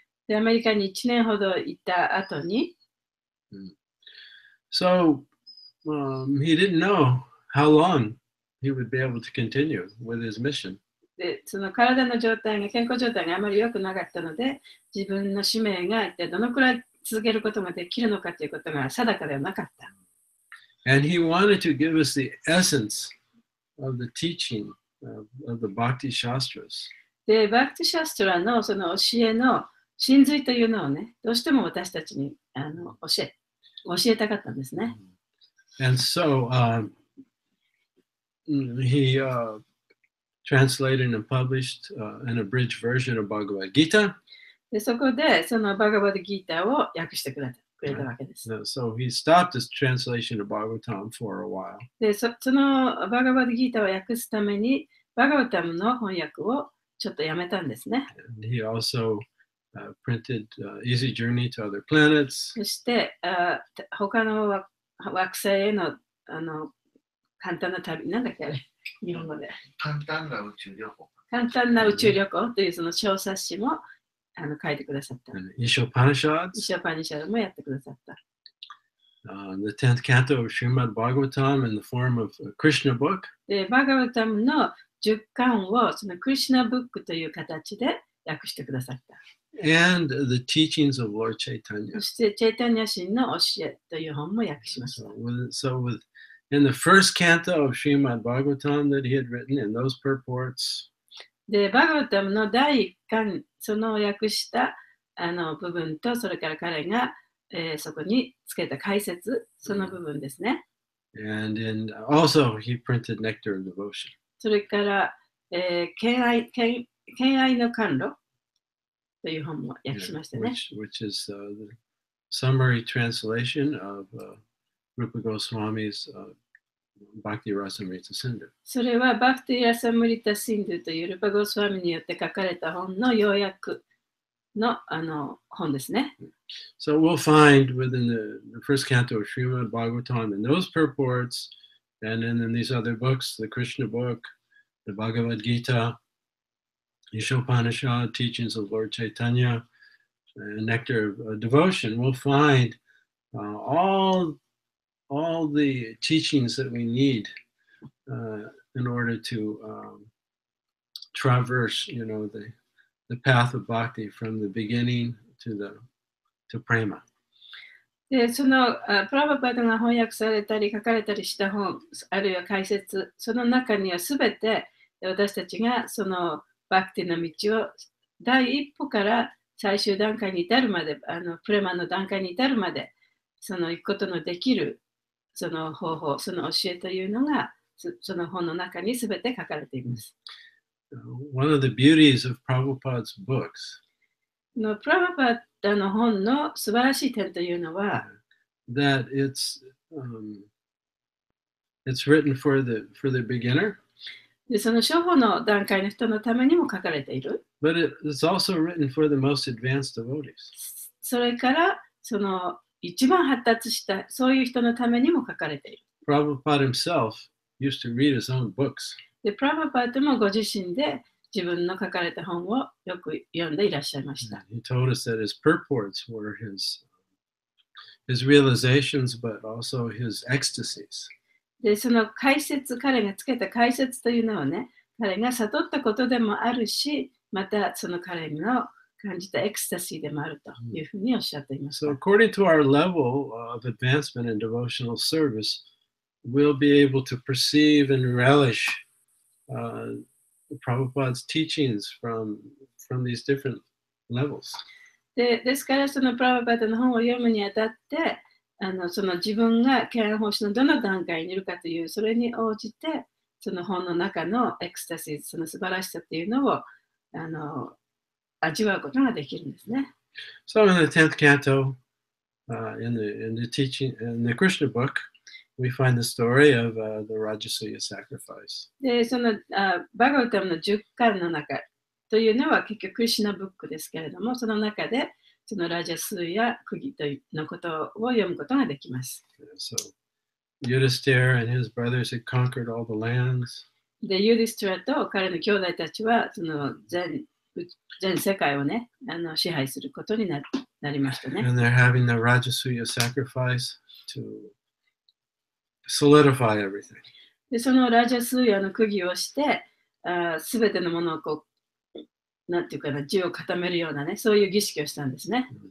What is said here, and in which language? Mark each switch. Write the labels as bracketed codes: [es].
[ja] で、アメリカに1年ほど行った後に、 [en] so he didn't know how long he would be able to continue with his mission. [ja] で、その体の状態が、健康状態があまり良くなかったので、自分の使命が一体どのくらい続けることができるのかということが定かではなかった。 [en] And he wanted to give us the essence of the teaching of the Bhakti Shastras. [ja] で、バクティシャストラのその教えの真髄というのをね、どうしても私たちに教えたかったんですね。 [en] And so he translated and published an abridged version of Bhagavad Gita. [ja] で、そこでそのバガバディギーターを訳してくれたわけです。 [en] So he stopped his translation of Bhagavatam for a while. [ja] で、そのバガバディギーターを訳すために、バガバタムの翻訳をちょっとやめたんですね。 [en] And he also printed Easy Journey to Other Planets. [ja] そして他の惑星への簡単な旅、なんだっけあれ、日本語で。簡単な宇宙旅行。簡単な宇宙旅行というその小冊子も書いてくださった。 [en] Ishopanishads. [ja] イショパニシャドもやってくださった。 [en] The 10th canto of Srimad Bhagavatam in the form of a Krishna book. [ja] で、バガバタムの10巻をそのクリシュナブックという形で訳してくださった。 [en] And the teachings of Lord Chaitanya. [ja] そしてチェイタニャ神の教えという本も訳しました。 [en] So in the first canto of Srimad Bhagavatam that he had written, in those purports, [ja] で、バガバタムの第1巻、その訳した部分と、それから彼が、そこにつけた解説、その部分ですね。 [en] And also he printed Nectar of Devotion. [ja] それから、敬愛の甘露という本も訳しましたね。 [en] Which is the summary translation of Rupa Goswami's Bhakti Rasamrita Sindhu. [ja] それはバクティ・ラサムリタ・シンドゥというルパゴスワミによって書かれた本の要約の本ですね。 [en] So we'll find within the first canto of Srimad Bhagavatam in those purports, and then in these other books, the Krishna book, the Bhagavad Gita, Ishopanishad, teachings of Lord Chaitanya, and Nectar of Devotion, we'll find all the teachings that we need in order to traverse, the path of bhakti from the beginning to prema. [ja] で、そのプラバパードが翻訳されたり書かれたりした本、あるいは解説、その中にはすべて私たちがそのバクティの道を第一歩から最終段階に至るまで、プレマの段階に至るまで、その行くことのできるその方法、その教えというのが、その本の中にすべて書かれています。 [en] One of the beauties of Prabhupada's books [ja] プラバパダの本の素晴らしい点というのは、 [en] that it's written for the beginner. [ja] で、その初歩の段階の人のためにも書かれている。 [en] But it's also written for the most advanced devotees. [ja] それから、その一番発達したそういう人のためにも書かれている。 [en] Prabhupada himself used to read his own books. [ja] で、プラバパートもご自身で自分の書かれた本をよく読んでいらっしゃいました。 [en] He told us that his purports were his realizations, but also his ecstasies. [ja] で、その解説、彼がつけた解説というのはね、彼が悟ったことでもあるし、またその彼の感じたエクスタシーでもあるというふうにおっしゃっていました。 [en] So according to our level of advancement in devotional service, we'll be able to perceive and relish Prabhupada's teachings from these different levels. [ja] ですから、そのプラブパダの本を読むにあたって、その自分が敬愛奉仕のどの段階にいるかという、それに応じて、その本の中のエクスタシー、その素晴らしさというのを味わうことができるんですね。 [en] So in the 10th canto, in the teaching, in the Krishna book, we find the story of the rājasuye sacrifice. [ja] で、そのバガバタムの10巻の中というのは結局クリシュナブックですけれども、その中でそのラジャスーや釘というのことを読むことができます。 [en] So Yudhiṣṭhira and his brothers had conquered all the lands. [ja] で、ユディストラと彼の兄弟たちはその全世界をね、支配することになりましたね。 [en] And they're having the rājasuye sacrifice to solidify everything. [ja] で、そのラジャスーヤの釘をして、すべてのものをこう、なんていうかな、地を固めるようなね、そういう儀式をしたんですね。